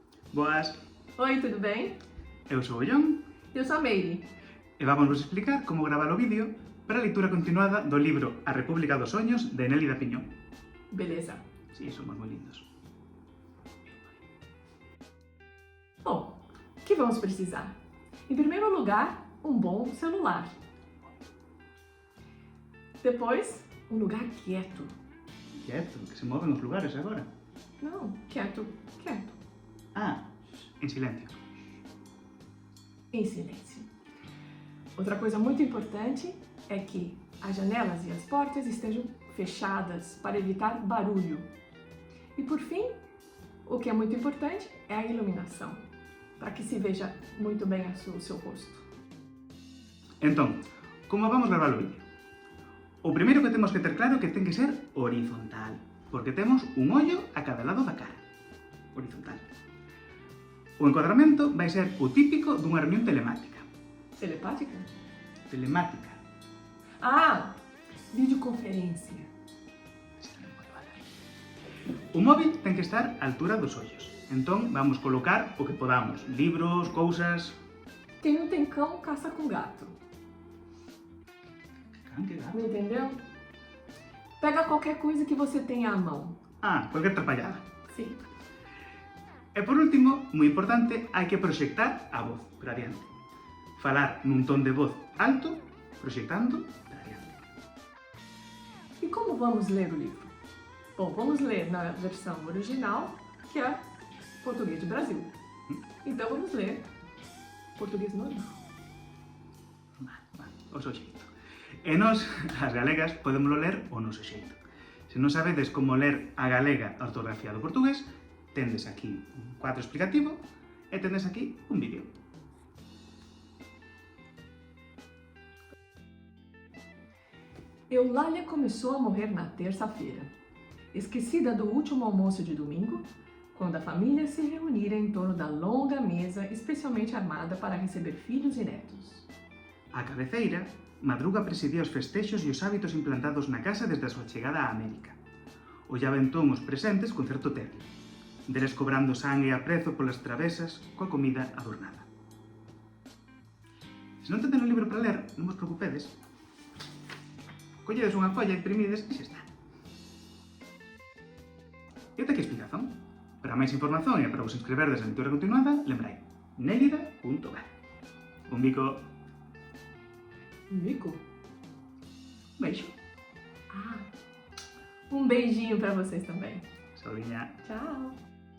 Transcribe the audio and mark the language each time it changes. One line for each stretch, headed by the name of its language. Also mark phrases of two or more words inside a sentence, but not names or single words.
Galician: Boas,
Portuguese: Oi, tudo bem? eu sou o John Eu sou a Meire.
Galician: e vamos vos explicar como gravar o vídeo para a leitura continuada do libro A República dos Soños de Nélida Piñón.
Portuguese: Beleza.
Galician: Sí, somos moi lindos.
Portuguese: Bom, o que vamos precisar? Em primeiro lugar, um bom celular. Depois, um lugar quieto.
Galician: Quieto, que se moven os lugares agora.
Portuguese: Não, quieto, quieto.
Galician: Ah, en silencio.
Portuguese: Em silêncio. Outra coisa muito importante é que as janelas e as portas estejam fechadas para evitar barulho. E por fim, o que é muito importante é a iluminação, para que se veja muito bem o seu rosto.
Galician: Entón, como vamos gravar o vídeo? O primeiro que temos que ter claro é que ten que ser horizontal, porque temos un ollo a cada lado da cara. Horizontal. O encuadramento vai ser o típico dunha reunión telemática. Telepática? Telemática.
Portuguese: Ah, videoconferência.
Galician: O móvil ten que estar á altura dos ollos. Entón, vamos colocar o que podamos. Libros, cousas...
Portuguese: Quem não tem cão, caça com gato. Que gato. Me entendeu? Pega qualquer coisa que você tenha à mão. Ah,
Galician: cualquier trapallada.
Portuguese: Sim.
Galician: E por último, moi importante, hai que proxectar a voz para adiante. Falar nun ton de voz alto, proxectando para adiante.
Portuguese: E como vamos ler o livro? Bom, vamos ler na versão original, que é português do Brasil. Então vamos ler português normal.
Galician: O seu xeito. E nós, as galegas, podemos ler o noso xeito. Se non sabedes como ler a galega a ortografía do portugués, tendes aquí un cuadro explicativo e tendes aquí un vídeo.
Portuguese: Eulália começou a morrer na terça-feira, esquecida do último almoço de domingo, quando a família se reunira em torno da longa mesa especialmente armada para receber filhos e netos.
Galician: A cabeceira, Madruga presidía os festexos e os hábitos implantados na casa desde a súa chegada a América. Ollaba entón os presentes con certo terrio, deles cobrando sangue a prezo polas travesas coa comida adornada. Se non tenden un libro para ler, non vos preocupedes. Colledes unha colla, imprimides e xa está. E ata aquí a explicación. Para máis información e para vos inscreverdes na lectura continuada, lembrai, nelida.gal. Un bico. Mico?
Portuguese: Beijo. Ah, um beijinho para vocês também.
Galician: Saudinha.
Portuguese: Tchau.